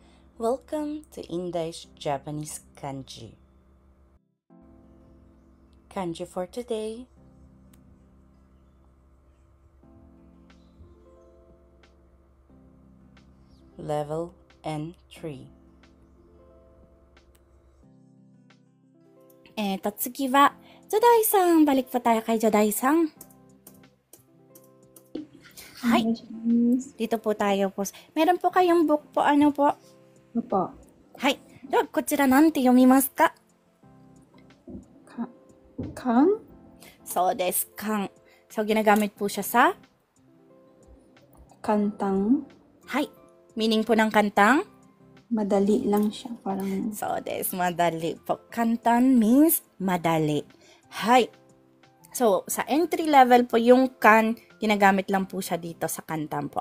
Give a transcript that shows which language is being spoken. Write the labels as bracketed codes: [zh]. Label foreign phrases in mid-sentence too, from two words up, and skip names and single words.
[en] Welcome to English Japanese Kanji. Kanji for today. Level N3. [ja] 次は、ジョダイさん。 [tl] Balik po tayo kay Joday さん。はい。Dito po tayo po. Meron po kayong book po. Ano po? Opo. [ja] はい。では、こちらなんて読みますか？ kan? そうです。 [tl] kan. So, ginagamit po siya sa? [ja] Kantang. [tl] はい。Meaning po ng kantang? Madali lang siya. Parang... So, des. Madali po. Kantan means madali. Hai. So, sa entry level po yung kan, ginagamit lang po siya dito sa kantan po.